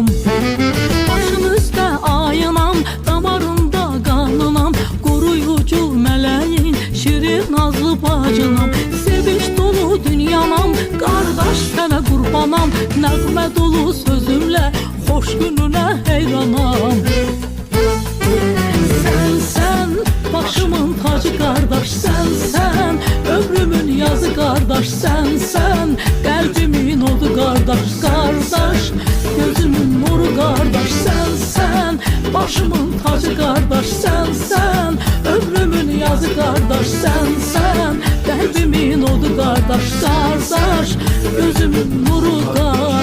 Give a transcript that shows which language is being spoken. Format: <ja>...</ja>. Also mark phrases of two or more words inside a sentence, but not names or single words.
<az>Başın üstə ayınam, damarında qanınam, qoruyucu mələyin, şirin nazlı bacınam. Sevinç dolu dünyanam, qardaş sənə qurbanam. Nəğmə dolu sözümlə, xoş gününə heyranam.</az> <tr>Sen başımın tacı kardeş, sen ömrümün yazı kardeş, sen kalbimin odu kardeş, gözümün nuru kardeş, sen başımın tacı kardeş, sen ömrümün yazı kardeş, sen kalbimin odu kardeş, gözümün nuru kardeş.</tr>